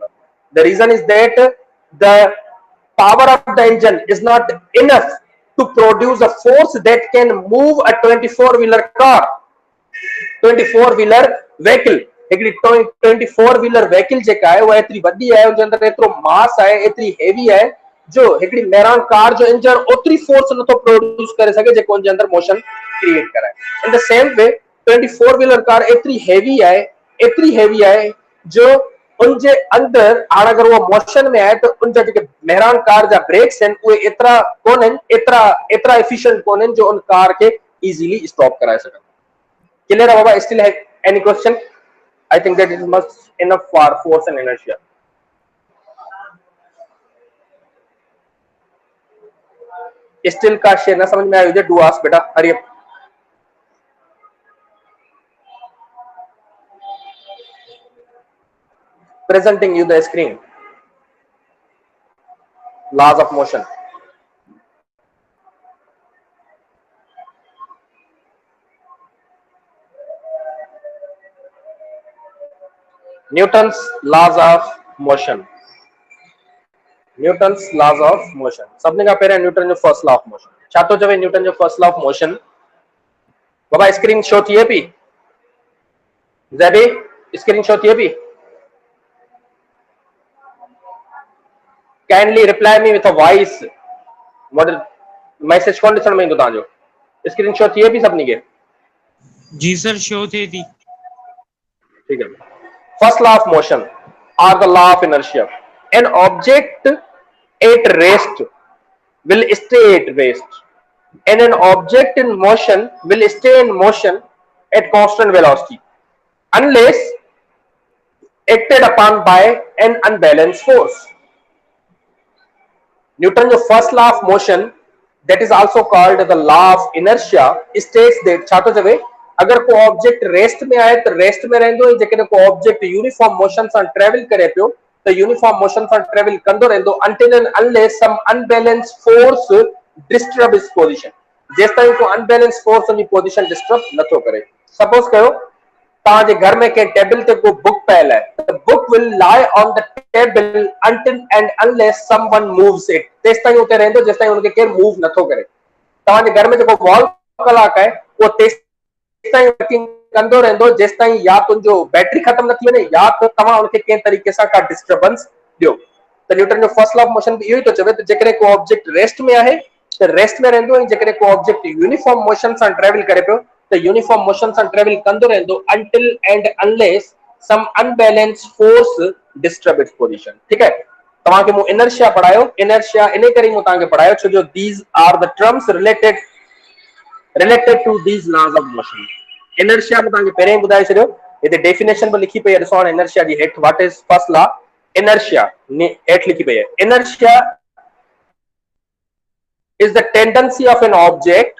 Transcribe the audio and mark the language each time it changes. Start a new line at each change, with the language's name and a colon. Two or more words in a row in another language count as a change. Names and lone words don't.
English: the reason is that the power of the engine is not enough to produce a force that can move a 24 wheeler car 24 wheeler vehicle।
Sindhi: हिकिड़ी
English: 24 wheeler vehicle
Sindhi: जेका आहे उहा एतिरी वॾी आहे उनजे अंदरि एतिरो मास आहे एतिरी हेवी आहे जो हिकिड़ी मेहरान कार जो इंजन ओतिरी फोर्स नथो प्रोड्यूस करे सघे जेको उनजे अंदरि
English: motion create
Sindhi: कराए।
English: in the same way 24 wheeler car
Sindhi: एतिरी हेवी आहे जो उनजे अंदर हाणे अगर वो मोशन में आहे तो उनजा जेके मेहरान कार जा ब्रेक्स आहिनि उहे एतिरा कोन्हनि एतिरा एफिशिएंट कोन्हनि जो उन कार खे इजीली स्टॉप कराए सघनि। क्लियर है बाबा?
English: still have any question? I think that is much enough for force and inertia.
Hindi: स्टिल का शेयर ना समझ में आया?
English: do ask beta, hurry up. Presenting you the screen. Laws of motion. Newton's laws of motion. Newton's laws of motion.
Sindhi: सबने का पहले न्यूटन जो
English: first law of motion
Sindhi: छा तो चवे न्यूटन जो
English: first law of motion.
Sindhi: बाबा
English: screen show
Sindhi: थिए पई? ज़ेबी
English: screen show
Sindhi: थिए पई?
English: Kindly reply me with a voice.
Sindhi: What मैसेज कौन ॾिसण में ईंदो तव्हांजो?
English: screen show
Sindhi: थिए पई सभिनी खे? जी सर शो थिए थी। ठीक है।
English: first law of motion or the law of inertia. An object at rest will stay at rest and an object in motion will stay in motion at constant velocity unless acted upon by an unbalanced force. Newton's first law of motion, that is also called the law of inertia, states that
Sindhi: छा तो चवे अगर को ऑब्जेक्ट रेस्ट में आए तो रेस्ट में रहंदो जेकॾहिं को ऑब्जेक्ट
English: uniform motion
Sindhi: सां ट्रेवल करे पियो तो
English: uniform motion
Sindhi: सां ट्रेवल कंदो रहंदो
English: until and unless some unbalanced force disturb its position।
Sindhi: जेसिताईं को
English: unbalance force
Sindhi: उनजी पोजीशन डिस्टर्ब नथो करे। सपोज कयो तव्हांजे घर में के टेबल ते को बुक पयल है
English: the book will lie on the table until and unless someone moves it।
Sindhi: तेसिताईं उते रहंदो जेसिताईं उनखे केर मूव नथो करे। तव्हांजे घर में जेको
English: wall clock
Sindhi: आहे वो तेसिताईं वर्किंग कंदो रहंदो जेसिताईं या तुंहिंजो बैटरी खत्म न थी वञे या तो तव्हां उनखे कंहिं तरीक़े सां का डिस्टर्बेंस ॾियो। त न्यूटन जो
English: first law of motion
Sindhi: इहो ई थो चवे त जेकॾहिं को ऑब्जेक्ट रेस्ट में आहे त रेस्ट में रहंदो, ऐं जेकॾहिं को ऑब्जेक्ट
English: uniform motion
Sindhi: सां ट्रेवल करे पियो त
English: uniform motion
Sindhi: सां ट्रेवल कंदो रहंदो
English: until and unless some unbalanced force disturb its position.
Sindhi: ठीक है, तव्हांखे मूं इनर्शिया पढ़ायो, इनर्शिया इन करे मूं तव्हांखे पढ़ायो छो जो
English: these are the terms related to these laws of motion.
Sindhi: इनर्शिया में तव्हांखे पहिरें ॿुधाए छॾियो, हिते डेफिनेशन बि लिखी पई आहे, ॾिसो हाणे इनर्शिया जी हेठि
English: what is first law.
Sindhi: इनर्शिया हेठि लिखी पई आहे,
English: इनर्शिया is the tendency of an object.